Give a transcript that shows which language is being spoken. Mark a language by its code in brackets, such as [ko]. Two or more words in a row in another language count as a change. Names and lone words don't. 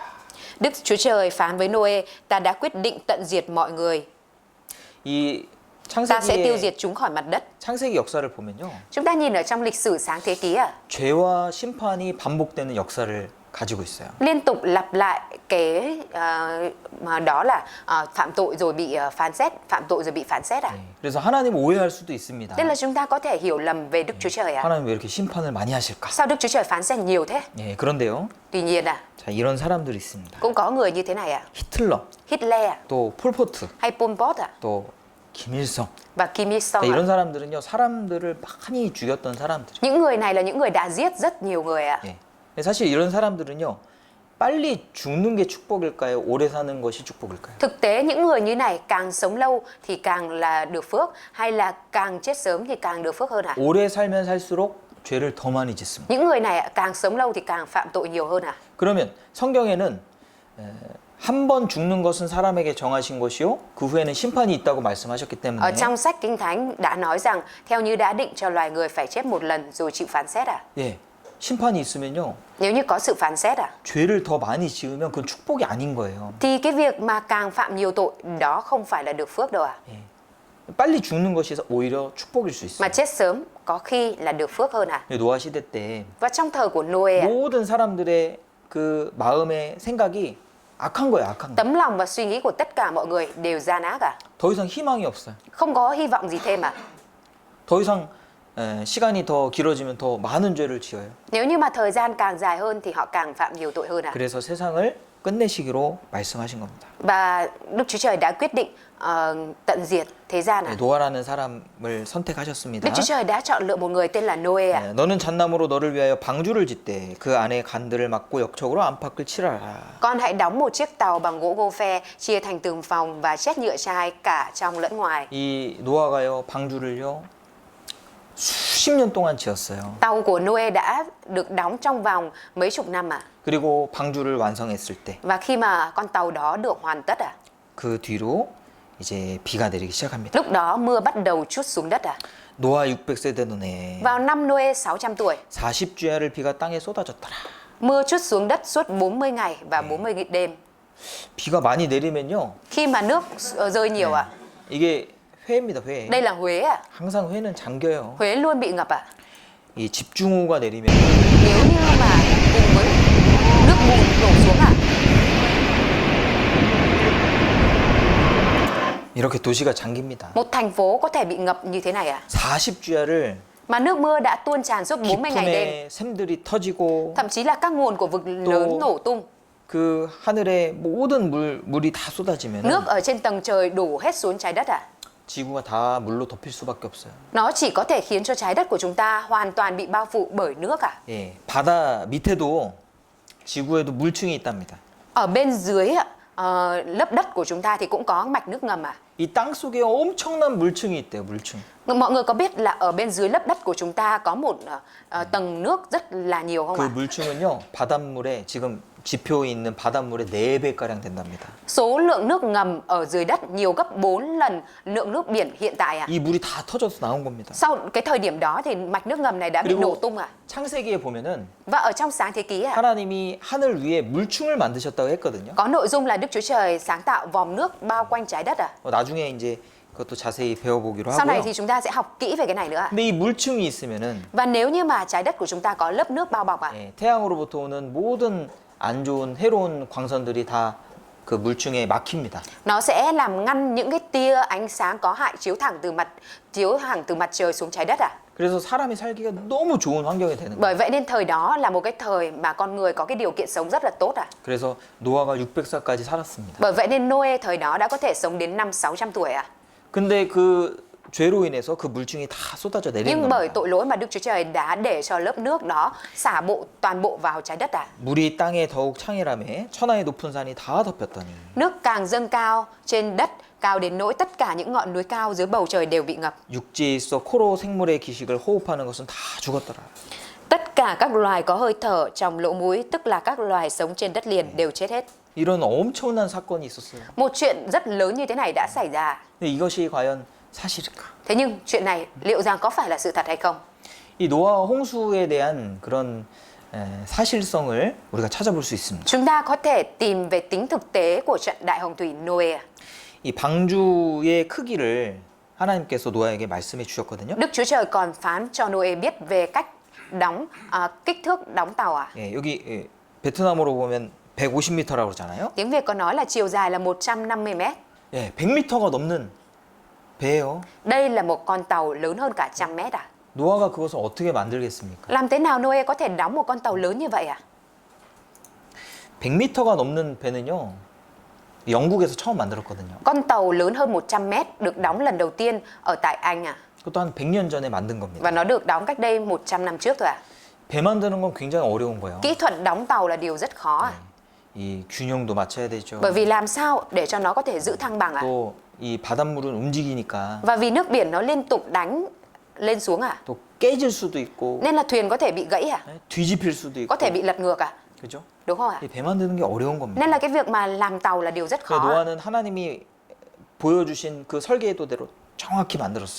[vi] Đức Chúa Trời phán với Noe, ta đã quyết định tận diệt mọi người, [ko] 이 [vi] ta sẽ tiêu [ko] 창세기의 [vi] diệt chúng khỏi mặt đất. [ko] 창세기 역사를 보면요. [vi] Chúng ta nhìn ở trong lịch sử sáng thế ký à, [ko] 죄와 심판이 반복되는 역사를 가지고 있어요. [vi] liên tục lặp lại cái mà đó là phạm tội rồi bị phán xét, phạm tội rồi bị phán xét à. [ko] 그래서 하나님 오해할 수도 있습니다. [vi] Nên là chúng ta có thể hiểu lầm về Đức Chúa Trời à. [ko] 하나님 왜 이렇게 심판을 많이 하실까? [vi] Sao Đức Chúa Trời phán xét nhiều thế? [ko] 예, 그런데요. [vi] Tuy nhiên à, [ko] 자, 이런 사람들이 있습니다. [vi] cũng có người như thế này à. [ko] 히틀러, [vi] Hitler à, [ko] 또 폴포트, [vi] hay Pol Pot à, [ko] 또 김일성. [vi] và Kim Il Sung [ko] 자, [vi] à. [ko] 이런 사람들은요. 사람들을 많이 죽였던 사람들. [vi] Những người này là những người đã giết rất nhiều người ạ. [ko] 예. 사실 이런 사람들은요. 빨리 죽는 게 축복일까요? 오래 사는 것이 축복일까요? [vi] Thực tế những người như này càng sống lâu thì càng là được phước, hay là càng chết sớm thì càng được phước hơn ạ? [ko] 오래 살면 살수록 죄를 더 많이 짓습니다. [vi] Những người này càng sống lâu thì càng phạm tội nhiều hơn ạ? [ko] 그러면 성경에는 한 번 죽는 것은 사람에게 정하신 것이요 그 후에는 심판이 있다고 말씀하셨기 [vi] Ở [ko] 때문에 [vi] trong sách Kinh Thánh đã nói rằng theo như đã định cho loài người phải chết một lần rồi chịu phán xét ạ. [ko] 예, 심판이 있으면요 [vi] Nếu như có sự phán xét ạ, [ko] 죄를 더 많이 지으면 그건 축복이 아닌 거예요. [vi] thì cái việc mà càng phạm nhiều tội đó không phải là được phước đâu ạ. [ko] 예. 빨리 죽는 것이 오히려 축복일 수 [vi] Mà [ko] 있어요. [vi] chết sớm có khi là được phước hơn ạ. [ko] 노아 시대 때 [vi] Và trong thời của Noe ạ, [ko] 모든 사람들의 그 마음의 생각이 악한 거예요, 악한 거. [vi] tấm lòng và suy nghĩ của tất cả mọi người đều gian ác ạ. [ko] 더 이상 희망이 없어요. [vi] Không có hy vọng gì thêm ạ. [ko] 더 이상 시간이 더 길어지면 더 많은 죄를 지어요. [vi] Nếu như mà thời gian càng dài hơn thì họ càng phạm nhiều tội hơn ạ. [ko] 그래서 세상을 끝내시기로 말씀하신 겁니다. [vi] Và Đức Chúa Trời đã quyết định tận diệt thế gian ạ. [ko] 노아라는 사람을 선택하셨습니다. [vi] Đức Chúa Trời đã chọn lựa một người tên là Noe ạ. [ko] 너는 잣나무로 너를 위하여 방주를 짓되 그 안에 간들을 막고 역척으로 안팎을 칠하라. [vi] Con hãy đóng một chiếc tàu bằng gỗ gô phe, chia thành từng phòng và chét nhựa chai cả trong lẫn ngoài. [ko] 이 노아가요 방주를요 수십 년 동안 지었어요. [vi] Tàu của Noe đã được đóng trong vòng mấy chục năm ạ. [ko] 그리고 방주를 완성했을 때 그 [vi] Và khi mà con tàu đó được hoàn tất ạ, [ko] 뒤로 이제 비가 내리기 시작합니다. [vi] lúc đó mưa bắt đầu trút xuống đất ạ. [ko] 노아 600세 되는 [vi] Vào năm Noe 600 tuổi, [ko] 40주야를 비가 땅에 쏟아졌더라. [vi] mưa trút xuống đất suốt 40 ngày và 40 đêm. [ko] 비가 많이 내리면요 [vi] Khi mà nước rơi nhiều ạ, [ko] 이게 회입니다, 회. [vi] đây là Huế ạ. [ko] 항상 회는 잠겨요. [vi] Huế luôn bị ngập ạ. [ko] 이 집중호우가 내리면 [vi] Nếu như mà cùng với nước bùn đổ xuống ạ, [ko] 이렇게 도시가 잠깁니다. [vi] một thành phố có thể bị ngập như thế này ạ. [ko] 40주야를 [vi] Mà nước mưa đã tuôn tràn suốt 40 ngày đêm. [ko] 깊은에 샘들이 터지고 [vi] Thậm chí là các nguồn của vực lớn nổ tung. [ko] 그 하늘에 모든 물이 다 쏟아지면 [vi] Nước ở trên tầng trời đổ hết xuống trái đất ạ. [ko] 지구가 다 물로 덮일 수밖에 없어요. [vi] Nó chỉ có thể khiến cho trái đất của chúng ta hoàn toàn bị bao phủ bởi nước ạ. [ko] 예, 바다 밑에도 지구에도 물층이 있답니다. [vi] Ở bên dưới ạ, lớp đất của chúng ta thì cũng có mạch nước ngầm ạ. [ko] 이 땅 속에 엄청난 물층이 있대요, 물층. [vi] Mọi người có biết là ở bên dưới lớp đất của chúng ta có một tầng nước rất là nhiều không [ko] 그 [vi] ạ? [ko] 물층은요, 바닷물에 지금 지표에 있는 바닷물의 4배가량 된답니다. [vi] Số lượng nước ngầm ở dưới đất nhiều gấp 4 lần lượng nước biển hiện tại ạ. [ko] 이 물이 다 터져서 나온 겁니다. [vi] Sau cái thời điểm đó thì mạch nước ngầm này đã bị nổ tung ạ. [ko] 창세기에 보면은 [vi] Và ở trong sáng thế ký ạ, [ko] 하나님이 하늘 위에 물층을 만드셨다고 했거든요. [vi] có nội dung là Đức Chúa Trời sáng tạo vòm nước bao quanh trái đất ạ. [ko] 나중에 이제 그것도 자세히 배워보기로 [vi] Sau này [ko] 하고요. [vi] thì chúng ta sẽ học kỹ về cái này nữa ạ. [ko] 근데 이 물층이 있으면은 [vi] Và nếu như mà trái đất của chúng ta có lớp nước bao bọc ạ, [ko] 예, 태양으로부터 오는 모든 안 좋은 해로운 광선들이 다 그 물층에 막힙니다. [vi] nó sẽ làm ngăn những cái tia ánh sáng có hại chiếu thẳng từ mặt trời xuống trái đất ạ. [ko] 그래서 사람이 살기가 너무 좋은 환경이 되는 거예요. [vi] Bởi vậy nên thời đó là một cái thời mà con người có cái điều kiện sống rất là tốt ạ. [ko] 그래서 노아가 600살까지 살았습니다. [vi] Bởi vậy nên Noe thời đó đã có thể sống đến 500-600 tuổi ạ. [ko] 근데 그 죄로 인해서 그 물증이 다 쏟아져 내리는 [vi] Nhưng bởi [ko] 겁니다. [vi] tội lỗi mà Đức Chúa Trời đã để cho lớp nước đó xả toàn bộ vào trái đất [ko] 물이 땅에 더욱 창이라매 천하의 높은 산이 다 덮였더니 [vi] Nước càng dâng cao trên đất, cao đến nỗi tất cả những ngọn núi cao dưới bầu trời đều bị ngập. [ko] 육지에 있어 코로 생물의 기식을 호흡하는 것은 다 죽었더라. [vi] Tất cả các loài có hơi thở trong lỗ mũi, tức là các loài sống trên đất liền đều chết hết. [ko] 이런 엄청난 사건이 있었어요. [vi] Một chuyện rất lớn như thế này đã xảy ra. [ko] 근데 이것이 과연 사실일까? [vi] Thế nhưng chuyện này liệu rằng có phải là sự thật hay không? [ko] 이 노아와 홍수에 대한 그런 사실성을 우리가 찾아볼 수 있습니다. [vi] Chúng ta có thể tìm về tính thực tế của trận đại hồng thủy Noe. [ko] 이 방주의 크기를 하나님께서 노아에게 말씀해 주셨거든요. [vi] Đức Chúa Trời còn phán cho Noe biết về cách kích thước đóng tàu [ko] 예, 여기 베트남어로 보면 150m라고 그러잖아요. [vi] Tiếng Việt có nói là chiều dài là 150 mét. [ko] 예, 100m가 넘는 배예요. [vi] Đây là một con tàu lớn hơn cả 100 mét [ko] 노아가 그것을 어떻게 만들겠습니까? [vi] Làm thế nào Noe có thể đóng một con tàu lớn như vậy [ko] 100m가 넘는 배는요. 영국에서 처음 만들었거든요. [vi] Con tàu lớn hơn 100 mét được đóng lần đầu tiên ở tại Anh [ko] 그것도 한 100년 전에 만든 겁니다. [vi] Và nó được đóng cách đây 100 năm trước thôi [ko] 배 만드는 건 굉장히 어려운 거예요. [vi] Kỹ thuật đóng tàu là điều rất khó [ko] 이 균형도 맞춰야 되죠. [vi] Bởi vì làm sao để cho nó có thể giữ thăng bằng [ko] 또 이 바닷물은 움직이니까 [vi] Và vì nước biển nó liên tục đánh lên xuống [ko] 또 깨질 수도 있고 [vi] Nên là thuyền có thể bị gãy [ko] 뒤집힐 수도 있고 [vi] Có thể bị lật ngược [ko] 그죠? [vi] Đúng không [ko] 이 배 만드는 게 어려운 겁니다. [vi] Nên là cái việc mà làm tàu là điều rất [ko] 그래서 [vi] khó [ko] 노아는 하나님이 보여주신 그 설계도대로 정확히 만들었어요.